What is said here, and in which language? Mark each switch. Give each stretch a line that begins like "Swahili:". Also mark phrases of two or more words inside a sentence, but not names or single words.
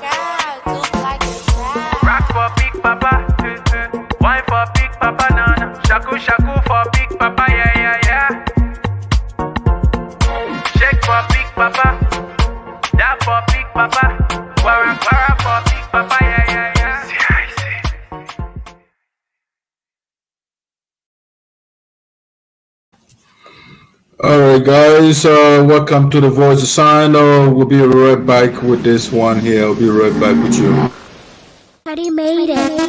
English: Rock for big papa, wine for big papa, nana. Shaku shaku for big papa, yeah yeah yeah. Shake for big papa, that for big papa. Guara guara for big papa, yeah yeah yeah. See I see. All right, guys. Welcome to the Voice of Sinoe. We'll be right back with this one here. I'll be right back with you. Daddy made it.